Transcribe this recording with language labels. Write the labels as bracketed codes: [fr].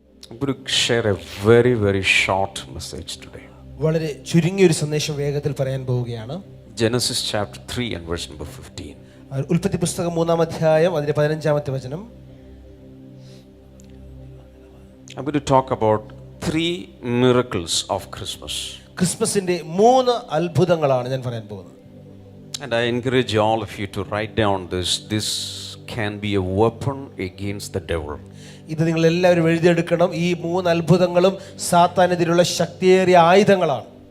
[en] I'm going to share a very, very short message today. [ml] വളരെ ചുരുങ്ങിയൊരു സന്ദേശം വേഗത്തിൽ പറയാൻ പോവുകയാണ്. [en] Genesis chapter 3 and verse number 15. [ml] ഉൽപ്പത്തി പുസ്തകം 3-ാം അധ്യായം അതിന്റെ 15-ാമത്തെ വചനം. [en] I'm going to talk about 3 miracles of Christmas. [ml] ക്രിസ്മസിന്റെ 3 അത്ഭുതങ്ങളാണ് ഞാൻ പറയാൻ പോകുന്നത്. [en] And I encourage all of you to write down this. This can be a weapon against the devil. [ml] ഇത് നിങ്ങൾ എല്ലാവരും എഴുതിയെടുക്കണം. ഈ 3 അത്ഭുതങ്ങളും സാത്താനെതിരെയുള്ള ശക്തിയേറിയ ആയുധങ്ങളാണ്.